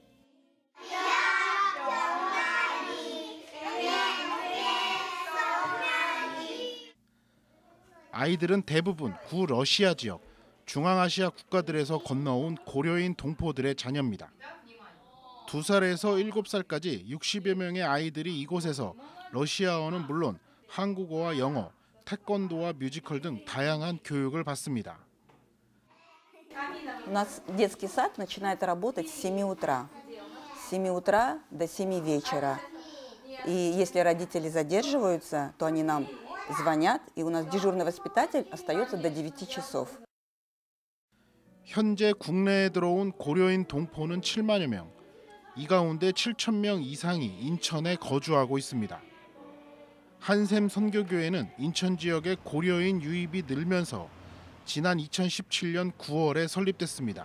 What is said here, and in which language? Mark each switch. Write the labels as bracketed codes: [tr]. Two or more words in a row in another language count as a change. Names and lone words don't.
[ko] 아이들은 대부분 구러시아 지역, 중앙아시아 국가들에서 건너온 고려인 동포들의 자녀입니다. 2살에서 7살까지 60여 명의 아이들이 이곳에서 러시아어는 물론 한국어와 영어, 태권도와 뮤지컬 등 다양한 교육을 받습니다. [ru] У нас детский сад начинает работать с 7 утра. С 7 утра до 7 вечера. И если родители задерживаются, то они нам звонят, и у нас дежурный воспитатель остается до 9 часов. [ko] 현재 국내에 들어온 고려인 동포는 7만여 명. 이 가운데 7천 명 이상이 인천에 거주하고 있습니다. 한샘 선교교회는 인천 지역의 고려인 유입이 늘면서 지난 2017년 9월에 설립됐습니다.